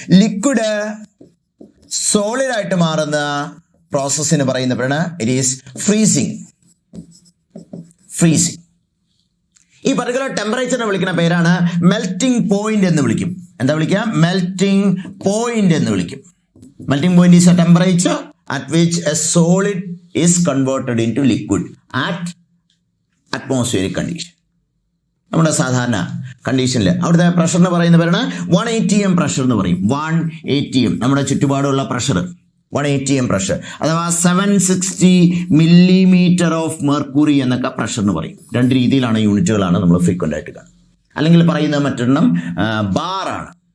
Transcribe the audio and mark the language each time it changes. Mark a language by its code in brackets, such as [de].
[ml] Liquid solid ആയിട്ട് മാറുന്ന പ്രോസസ്സിന് പറയുന്ന പേരാണ് [en] It is freezing. [ml] ഈ പർട്ടിക്കുലർ ടെമ്പറേച്ചറിനെ വിളിക്കുന്ന പേരാണ് മെൽറ്റിംഗ് പോയിന്റ് എന്ന് വിളിക്കും. എന്താ വിളിക്കുക? മെൽറ്റിംഗ് പോയിന്റ് എന്ന് വിളിക്കും. [en] Melting point is a temperature at which a solid is converted into liquid at atmospheric condition. [ml] നമ്മുടെ സാധാരണ കണ്ടീഷനിൽ അവിടുത്തെ പ്രഷറിന് പറയുന്ന പേരാണ് 1 atm പ്രഷർ എന്ന് പറയും. 1 atm നമ്മുടെ ചുറ്റുപാടുള്ള പ്രഷർ 1 atm പ്രഷർ അഥവാ 760 millimeter ഓഫ് മെർക്കുറി എന്നൊക്കെ പ്രഷർ എന്ന് പറയും. 2 രീതിയിലാണ്, യൂണിറ്റുകളാണ് നമ്മൾ ഫ്രീക്വൻ്റ് ആയിട്ട് കാണുന്നത്. അല്ലെങ്കിൽ പറയുന്ന മറ്റൊരെണ്ണം ബാറാണ്.